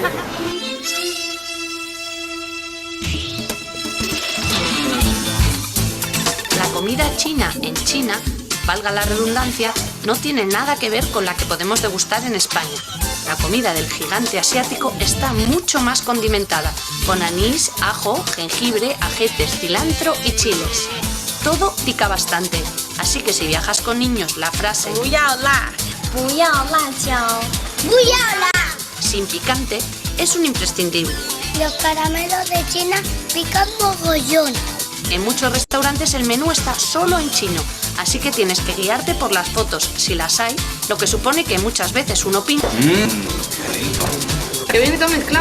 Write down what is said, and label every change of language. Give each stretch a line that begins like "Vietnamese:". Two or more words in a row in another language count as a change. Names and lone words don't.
Spanish: La comida china en China, valga la redundancia, no tiene nada que ver con la que podemos degustar en España. La comida del gigante asiático está mucho más condimentada, con anís, ajo, jengibre, ajetes, cilantro y chiles. Todo pica bastante, así que si viajas con niños la frase
Chinese: 不要辣，不要辣椒，不要辣。
Spanish: sin picante es un imprescindible. Los caramelos de China pican mogollón. En muchos restaurantes el menú está solo en chino, así que tienes que guiarte por las fotos, si las hay, lo que supone que muchas veces uno pinta. Que viene todo mezclado.